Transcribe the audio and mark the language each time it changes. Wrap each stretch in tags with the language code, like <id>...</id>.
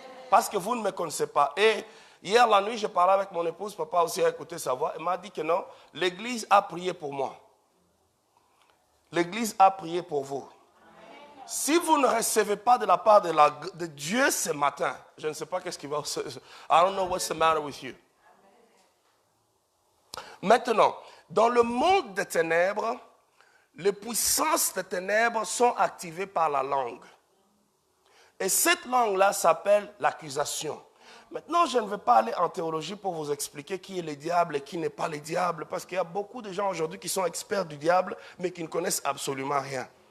<fr>Parce que vous ne me connaissez pas. Et hier la nuit, je parlais avec mon épouse, papa aussi a écouté sa voix. Elle m'a dit que non, l'église a prié pour moi. L'église a prié pour vous. Si vous ne recevez pas de la part de Dieu ce matin, je ne sais pas qu'est-ce qui va...</fr> <en>I don't know what's the matter with you.</en> <fr>Maintenant, dans le monde des ténèbres, les puissances des ténèbres sont activées par la langue. Et cette langue-là s'appelle l'accusation. Maintenant, je ne vais pas aller en théologie pour vous expliquer qui est le diable et qui n'est pas le diable, parce qu'il y a beaucoup de gens aujourd'hui qui sont experts du diable, mais qui ne connaissent absolument rien.</fr>